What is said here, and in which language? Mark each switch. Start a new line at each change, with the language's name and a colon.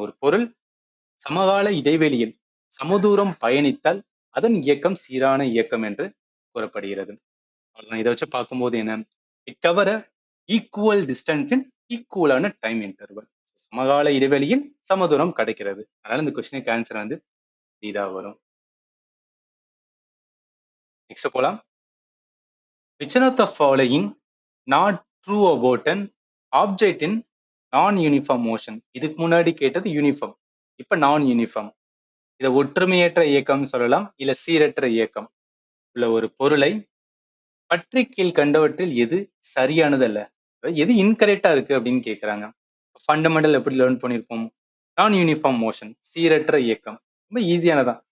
Tamil: ஒரு பொருள் சமகால இடைவெளியில் சமதூரம் பயணித்தால் அதன் இயக்கம் சீரான இயக்கம் என்று கூறப்படுகிறது. அவ்வளவுதான். இதை வச்சு பார்க்கும்போது என்ன,
English: It cover equal distance in ஈக்குவலான time interval.
Tamil: சமகால இடைவெளியில் சமதூரம் கிடைக்கிறது. அதனால இந்த கொஸ்டினுக்கு ஆன்சர் வந்து இதா வரும். நெக்ஸ்ட் போலாம்.
English: Which one of the following not true about an object in non-uniform motion?
Tamil: இதுக்கு முன்னாடி கேட்டது யூனிஃபார்ம், இப்ப நான் யூனிஃபார்ம். இதை ஒற்றுமையற்ற இயக்கம் சொல்லலாம், இல்ல சீரற்ற இயக்கம். உள்ள ஒரு பொருளை பற்றி கீழ் கண்டவற்றில் எது சரியானது அல்ல, எது இன்கரெக்டா இருக்கு அப்படின்னு கேட்கிறாங்க. ஃபண்டமெண்டல் எப்படி லேர்ன் பண்ணியிருப்போம், நான் யூனிஃபார்ம் மோஷன் சீரற்ற இயக்கம். ரொம்ப ஈஸியானதான்.